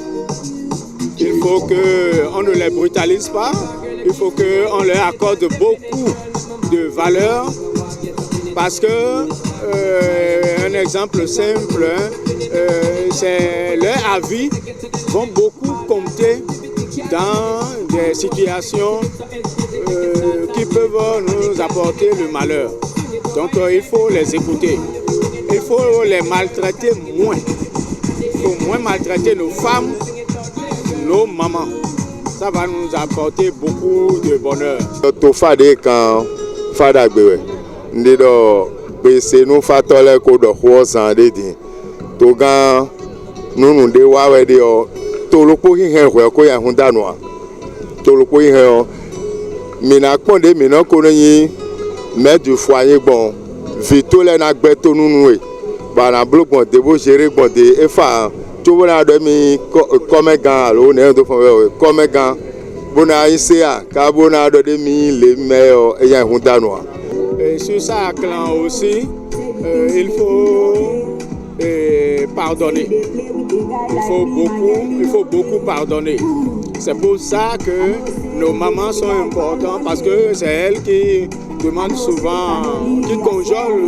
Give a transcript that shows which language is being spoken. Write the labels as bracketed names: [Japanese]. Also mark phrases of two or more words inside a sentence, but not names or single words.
[French] Il faut qu'on ne les brutalise pas, il faut qu'on leur accorde beaucoup de valeur, parce que, un exemple simple, c'est leurs avis vont beaucoup compter dans des situations qui peuvent nous apporter le malheur. Donc il faut les écouter. Il faut les maltraiter moins. Il faut moins maltraiter nos femmes, nos mamans. Ça va nous apporter beaucoup de bonheur. [Fon] Mina kpɔnde mina kono nyi mɛ [French] du foyer [Fon] gbɔn vito lɛ na gbɛ to nunu ye bana blo gbɔn debo géré gbɔn de efa tso bona dɔ mi kɔmɛ gan alo ne do fɔn wɛ kɔmɛ gan bona isea ka bona dɔ de mi le mɛ yɔ eya hun danua. [French] Sur ça clan aussi il faut pardonner. Il faut beaucoup pardonner. C'est pour ça que nos mamans sont importantes, parce que c'est elles qui demandent souvent, qui conjolent.